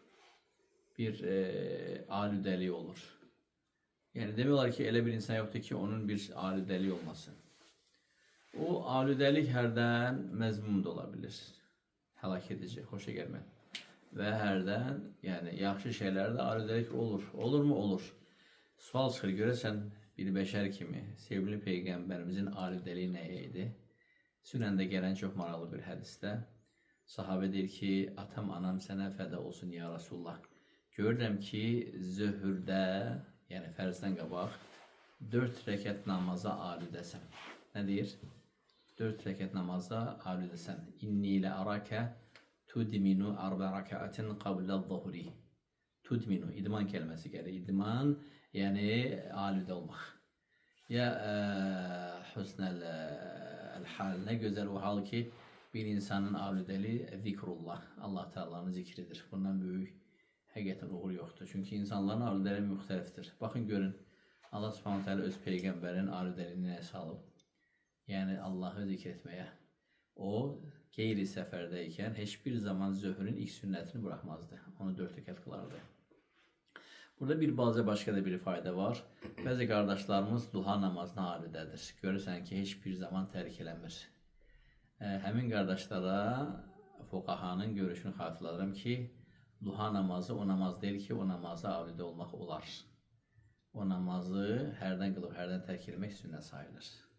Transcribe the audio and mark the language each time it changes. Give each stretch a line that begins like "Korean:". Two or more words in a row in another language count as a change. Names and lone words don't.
Turkish: Bir alüdeliği olur. Yani demiyorlar ki elə bir insan yoktur ki onun bir alüdeliği olmasın. O alüdelik herden mezmum da olabilir. Helak edici, hoşa gelmez. Ve herden yani yaxşı şeylerde alüdelik olur. Olur mu? Olur.
Azerbaijani: Sual çıxır, görəsən bir bəşər kimi sevgili Peyğəmbərimizin alüdəliyi nə idi? Sünəndə gələn çox maraqlı bir hədisdə sahabə deyir ki, atam, anam sənə fəda olsun
Arabic: يا رسول الله.
Azerbaijani: Görürəm ki, zöhrdə, yəni fərzdən qabaq 4 rəkət namaza alüdəsən. Nə deyir? 4 rəkət namaza alüdəsən.
Arabic: إني أراك تدمن أربع ركعات قبل الظهر.
Azerbaijani: Tudminu, idman kəlməsi gəlir. İdman,
Turkish: yani alüde olmak.
Arabic: يا حسن الحال,
Turkish: ne güzel o hal ki bir insanın alüdeli zikrullah. Allah Teala'nın zikridir. Bundan büyük həqiqətən uğur yoktur. Çünkü insanların alüdeleri müxtəlifdir. Bakın görün, Allah Subhanahu Teala öz peygamberin alüdeliyini salıb. Yani Allah'ı zikretmeye. O geyri seferdeyken hiçbir zaman zöhrün ilk sünnetini bırakmazdı. Onu 4 rekat kılardı. Burada bir balaca başka da bir fayda var.
Azerbaijani: Bəzi qardaşlarımız duha namazına alüdədir. Görürsən ki, heç bir zaman tərk eləmir. Həmin qardaşlara fuqahanın görüşünü xatırladıram ki, duha namazı o namaz deyil ki, o namaza alüdə olmaq olar. O namazı hərdən qılıb, hərdən tərk eləmək sünnə sayılır.